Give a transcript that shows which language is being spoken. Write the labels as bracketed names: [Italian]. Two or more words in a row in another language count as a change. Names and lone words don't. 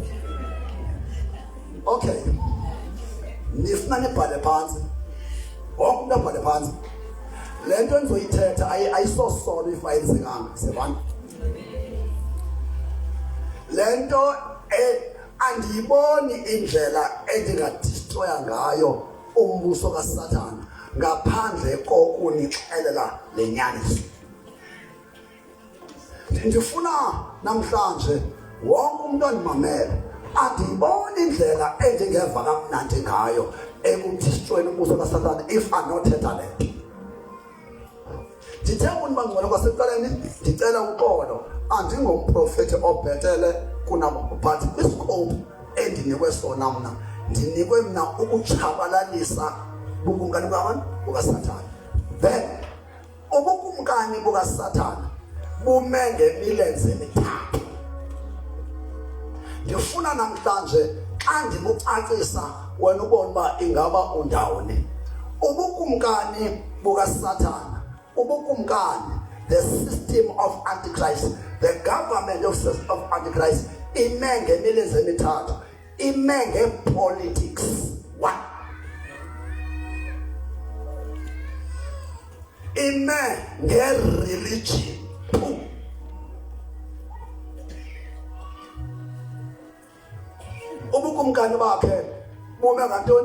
[Xhosa] Okay, nifuna nibhale phansi wonke umuntu abhale phansi le nto endizoyithetha ayisosolo ifayilizekanga sevana le nto andiyiboni indlela endingadistroya ngayo umbuso kaSathana ngaphandle kokunixelela lenyaniso. Ndifuna namhlanje wonke umuntu ondimamele andiyiboni indlela endingeva kamnandi ngayo ekudistroyeni umbuso kaSathana if anothetha le nto. Ndithe unibangcwele kwasekuqaleni ndicela uxolo andingomprofethi obhetele kunabo but iscope endinikwe sona mna ndinikwe mna ukuchabalalisa ubukumkani bukaSathana. Then ubukumkani bukaSathana bume ngemilenze emithathu. Ndifuna namhlanje xa ndibucacisa wena ubone uba ingaba undawoni. Ubukumkani bukaSathana, ubukumkani, [English] the system of Antichrist, the government of Antichrist [Xhosa] ime ngemilenze emithathu. Ime ngepolitics. One. Ime ngereligion. Two. Ubukumkani bakhe bume ngantoni?